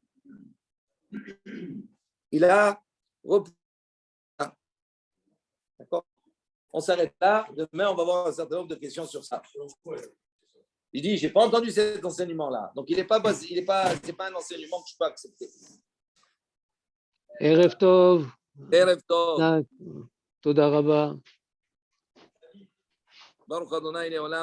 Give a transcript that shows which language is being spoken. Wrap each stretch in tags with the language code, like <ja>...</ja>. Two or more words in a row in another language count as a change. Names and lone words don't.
<fr>Il a repris. D'accord? On s'arrête là. Demain, on va avoir un certain nombre de questions sur ça. Il dit, je n'ai pas entendu cet enseignement-là. Donc, c'est pas un enseignement que je peux accepter.</fr> <he>ערב טוב. ערב טוב. תודה רבה. ברוך אדוני לעולם.</he>